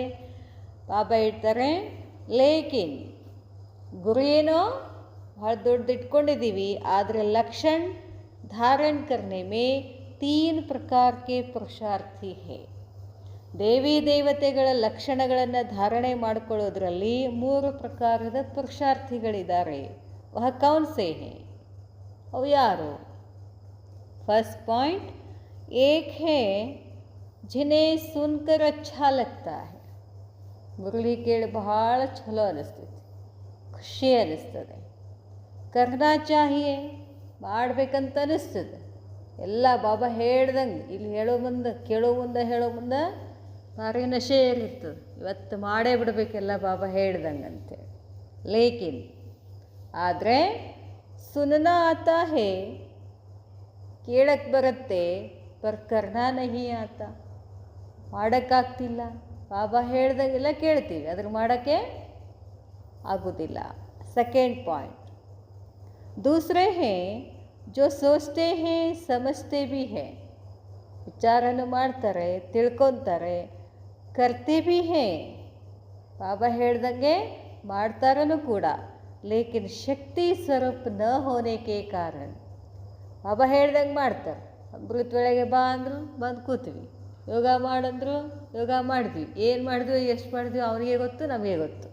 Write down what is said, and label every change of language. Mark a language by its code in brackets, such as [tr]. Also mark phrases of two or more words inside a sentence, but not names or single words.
[kn] ಬಾಬಾ ಹೇಳ್ತಾರೆ ಲೇಕಿನ್ ಗುರಿ ಏನೋ ಭಾಳ ದೊಡ್ಡದು ಇಟ್ಕೊಂಡಿದ್ದೀವಿ, ಆದರೆ [hi] लक्षण धारण करने में 3 प्रकार के पुरुषार्थी हैं. [kn] ದೇವಿ ದೇವತೆಗಳ ಲಕ್ಷಣಗಳನ್ನು ಧಾರಣೆ ಮಾಡಿಕೊಳ್ಳೋದ್ರಲ್ಲಿ 3 ಪ್ರಕಾರದ ಪುರುಷಾರ್ಥಿಗಳಿದ್ದಾರೆ. [hi] वह कौन से हैं? [kn] ಅವು ಯಾರು? [en] first point, [hi] एक है जिन्हें सुनकर अच्छा लगता है. [kn] ಮುರಳಿ ಕೇಳಿ ಬಹಳ ಚಲೋ ಅನ್ನಿಸ್ತೈತಿ, ಖುಷಿ ಅನ್ನಿಸ್ತದೆ. [hi] करना चाहिए, [kn] ಮಾಡಬೇಕಂತ ಅನ್ನಿಸ್ತದೆ. ಎಲ್ಲ ಬಾಬಾ ಹೇಳ್ದಂಗೆ ಇಲ್ಲಿ ಹೇಳೋ ಮುಂದೆ ಹೇಳೋ ಮುಂದೆ ಭಾರಿ ನಶೆ ಇರ್ತದೆ. ಇವತ್ತು ಮಾಡೇ ಬಿಡಬೇಕೆಲ್ಲ ಬಾಬಾ ಹೇಳ್ದಂಗೆ ಅಂತೇಳಿ. ಲೇಕಿನ್ ಆದರೆ [hi] सुनना आता है, [kn] ಕೇಳಕ್ಕೆ ಬರುತ್ತೆ, [hi] पर करना नहीं आता, [kn] ಮಾಡೋಕ್ಕಾಗ್ತಿಲ್ಲ. ಬಾಬಾ ಹೇಳ್ದಂಗೆಲ್ಲ ಕೇಳ್ತೀವಿ, ಅದ್ರ ಮಾಡೋಕ್ಕೆ ಆಗೋದಿಲ್ಲ. [en] second point, [hi] दूसरे हैं जो सोचते हैं समझते भी हैं, [kn] ವಿಚಾರನೂ ಮಾಡ್ತಾರೆ, ತಿಳ್ಕೊತಾರೆ, [hi] करते भी हैं, [kn] ಬಾಬಾ ಹೇಳ್ದಂಗೆ ಮಾಡ್ತಾರನು ಕೂಡ. [hi] लेकिन शक्ति स्वरूप न होने के कारण, [kn] ಬಾಬಾ ಹೇಳ್ದಂಗೆ ಮಾಡ್ತಾರೆ. ಅಮೃತ ವೇಳೆಗೆ ಬಾ ಅಂದರು ಬಂದು ಕೂತೀವಿ, ಯೋಗ ಮಾಡಂದ್ರು ಯೋಗ ಮಾಡಿದ್ವಿ, ಏನು ಮಾಡಿದ್ವಿ ಎಷ್ಟು ಮಾಡಿದ್ವಿ ಅವನಿಗೆ ಗೊತ್ತು, ನಮಗೆ ಗೊತ್ತು.